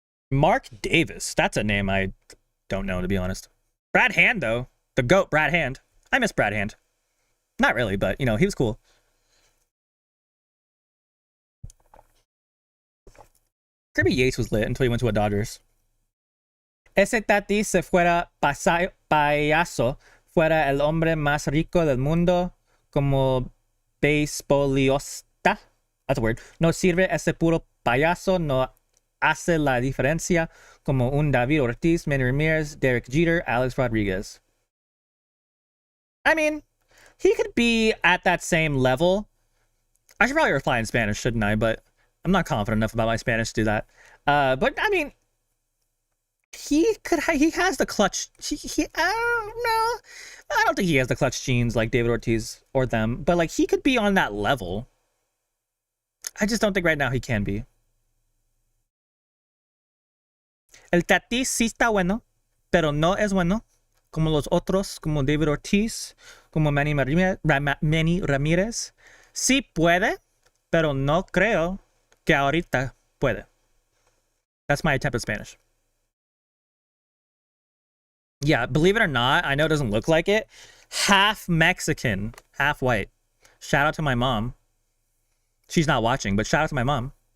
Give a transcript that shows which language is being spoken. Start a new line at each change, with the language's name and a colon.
English: Mark Davis. That's a name I don't know, to be honest. Brad Hand, though. The GOAT, Brad Hand. I miss Brad Hand. Not really, but, you know, he was cool. Kirby Yates was lit until he went to a Dodgers.
Spanish: Ese Tatis se fuera payaso, fuera el hombre más rico del mundo, como beisbolista.
English: That's a word.
Spanish: No sirve ese puro payaso, no hace la diferencia como un David Ortiz, Manny Ramirez, Derek Jeter, Alex Rodriguez.
English: I mean, he could be at that same level. I should probably reply in Spanish, shouldn't I? But I'm not confident enough about my Spanish to do that. But I mean, he has the clutch. I don't know. I don't think he has the clutch genes like David Ortiz or them. But like, he could be on that level. I just don't think right now he can be.
Spanish: El Tatis sí está bueno, pero no es bueno como los otros, como David Ortiz, como Manny Ramírez. Sí puede, pero no creo que ahorita puede.
English: That's my attempt at Spanish. Yeah, believe it or not, I know it doesn't look like it. Half Mexican, half white. Shout out to my mom. She's not watching, but shout out to my mom.